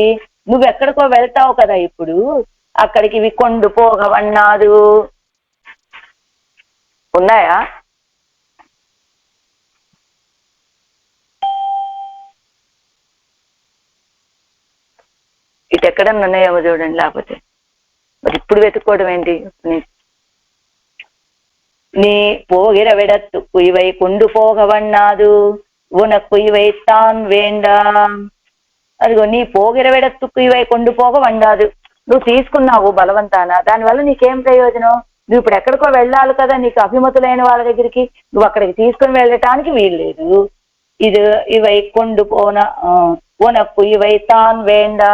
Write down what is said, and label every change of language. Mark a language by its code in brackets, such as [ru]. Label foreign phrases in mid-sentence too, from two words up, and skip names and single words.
[te] నువ్వెక్కడికో వెళ్తావు కదా ఇప్పుడు, అక్కడికి ఇవి [ta] கொண்டு போகவண்ணாது. [te] ఉన్నాయా? ఇటు ఎక్కడన్నా ఉన్నాయేమో చూడండి, లేకపోతే మరి ఇప్పుడు వెతుక్కోవడం ఏంటి? [ta] நீ போகிற விடத்துக்கு இவை கொண்டு போகவண்ணாது உனக்கு இவை தான் வேண்டாம். అదిగో நீ போகிற விடத்துக்கு இவை கொண்டு போகவண்ணாது. [te] నువ్వు తీసుకున్నావు బలవంతాన, దానివల్ల నీకేం ప్రయోజనం? నువ్వు ఇప్పుడు ఎక్కడికో వెళ్ళాలి కదా, నీకు అభిమతులైన వాళ్ళ దగ్గరికి. నువ్వు అక్కడికి తీసుకుని వెళ్ళటానికి వీల్లేదు. [ta] ఇది இவை கொண்டு போன உனக்கு இவை தான் வேண்டா.